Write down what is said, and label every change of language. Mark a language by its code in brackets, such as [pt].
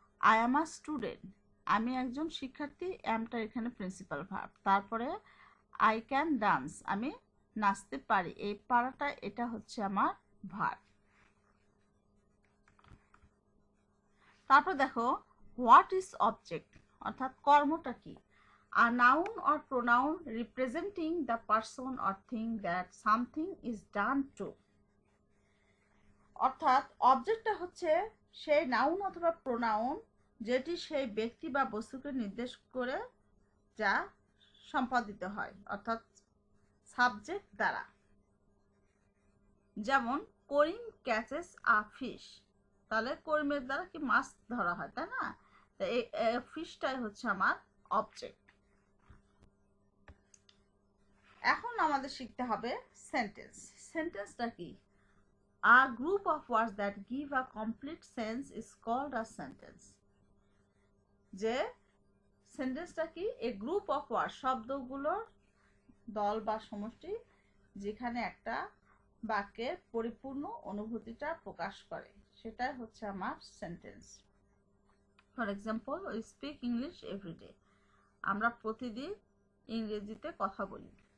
[en] I am a student, [bn] আমি একজন শিক্ষার্থী, অ্যামটা এখানে প্রিন্সিপাল ভার্ব। তারপরে [en] I can dance, [bn] আমি নাচতে পারি, এই পারাটা এটা হচ্ছে আমার ভার্ব। তারপর দেখো [en] what is object, [bn] অর্থাৎ কর্মটা কি। [en] A noun or pronoun representing the person or thing that something is done to. [bn] অর্থাৎ অবজেক্টটা হচ্ছে সেই নাউন অথবা প্রোনাউন যেটি সেই ব্যক্তি বা বস্তুকে নির্দেশ করে যা সম্পাদিত হয়, অর্থাৎ সাবজেক্ট দ্বারা। যেমন [en] Karim catches a fish, [bn] তাহলে করিমের দ্বারা কি মাছ ধরা হয়, তাই না? এই ফিশটাই হচ্ছে আমার অবজেক্ট। এখন আমাদের শিখতে হবে সেন্টেন্স। সেন্টেন্সটা কি? [en] A group of words that give a complete sense is called a sentence. [bn] যে সেন্টেন্সটা কি? [en] A group of words, [bn] শব্দগুলোর দল বা সমষ্টি যেখানে একটা বাক্যের পরিপূর্ণ অনুভূতিটা প্রকাশ করে, সেটাই হচ্ছে আমার sentence. [en] For example, we speak English everyday. [bn] আমরা প্রতিদিন ইংরেজিতে কথা বলি।